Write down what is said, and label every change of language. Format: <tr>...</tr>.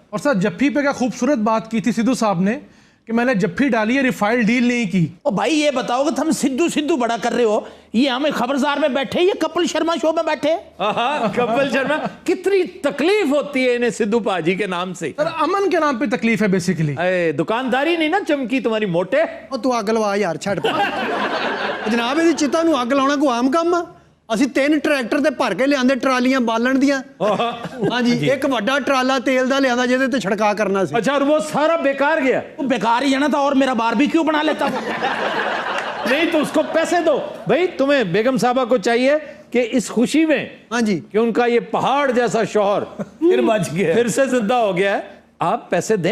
<hi>और सर जफ्फी पे क्या खूबसूरत बात की थी सिद्धू साहब ने कि मैंने जफ्फी डाली है, रिफाइल डील नहीं की। ओ भाई ये बताओ कि तुम सिद्धू बड़ा कर रहे हो, ये हमें खबरदार में बैठे, ये कपिल शर्मा शो में बैठे। कपिल शर्मा, कितनी तकलीफ होती है इन्हें सिद्धू पाजी के नाम से। सर अमन के नाम पे तकलीफ है बेसिकली। दुकानदारी नहीं ना चमकी तुम्हारी मोटे।</hi> <pa>तू अग लवा यार, छड़ जनाब ਇਹਦੀ चिता ਨੂੰ ਅੱਗ ਲਾਉਣਾ ਕੋਈ ਆਮ ਕੰਮ ਆ? ਅਸੀਂ 3 ਟਰੈਕਟਰ ਤੇ ਭਰ ਕੇ ਲਿਆਂਦੇ ਟਰਾਲੀਆਂ ਬਾਲਣ ਦੀਆਂ। ਹਾਂਜੀ, ਇੱਕ ਵੱਡਾ ਟਰਾਲਾ ਤੇਲ ਦਾ ਲਿਆਂਦਾ ਜਿਹਦੇ ਤੇ ਛੜਕਾ ਕਰਨਾ ਸੀ।</pa> <hi>अच्छा, और वो सारा बेकार गया? वो बेकार ही जाना था और मेरा बारबेक्यू बना लेता। नहीं तो उसको पैसे दो भाई। तुम्हें बेगम साहबा को चाहिए कि इस खुशी में, हाँ जी, कि उनका ये पहाड़ जैसा शौहर फिर बच गया, फिर से जिंदा हो गया है, आप पैसे दें।</hi>